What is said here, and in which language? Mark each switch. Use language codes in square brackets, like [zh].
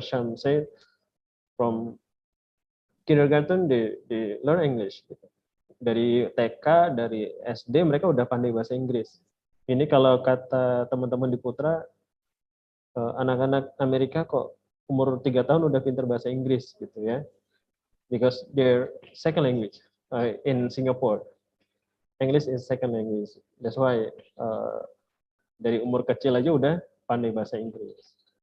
[en] Sham said from kindergarten they learn English [id] gitu. Dari TK, dari SD mereka udah pandai bahasa Inggris. Ini kalau kata teman-teman di Putra, anak-anak Amerika kok umur 3 tahun udah pintar bahasa Inggris gitu ya. [en] Because their second language in Singapore. English is second language. That's why [id] dari umur kecil aja udah pandai bahasa Inggris.